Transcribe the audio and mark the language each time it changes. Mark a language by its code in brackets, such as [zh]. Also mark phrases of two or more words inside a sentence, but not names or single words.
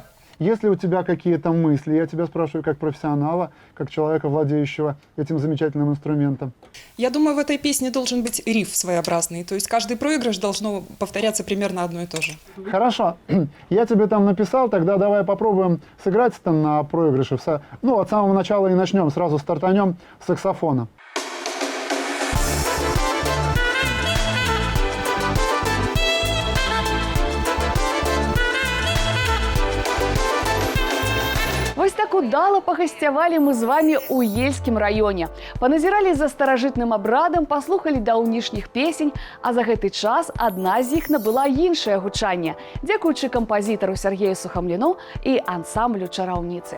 [ru] Есть ли у тебя какие-то мысли? Я тебя спрашиваю как профессионала, как человека, владеющего этим замечательным инструментом. Я думаю, в этой песне должен быть риф своеобразный. То есть каждый проигрыш должно повторяться примерно одно и то же. Хорошо. Я тебе там написал, тогда давай попробуем сыграть это на проигрыше. Ну, от самого начала и начнем, сразу стартанем с саксофона. [be] Вось так удала пагасцявалі мы з вами ў Ельскім раёне. Паназіралі за старажытным абрадам, паслухалі даўнішніх песень, а за гэты час адна з іх набыла іншае гучанне, дзякуючы кампазітару Сергею Сухамліну і ансамблю чараўніцы.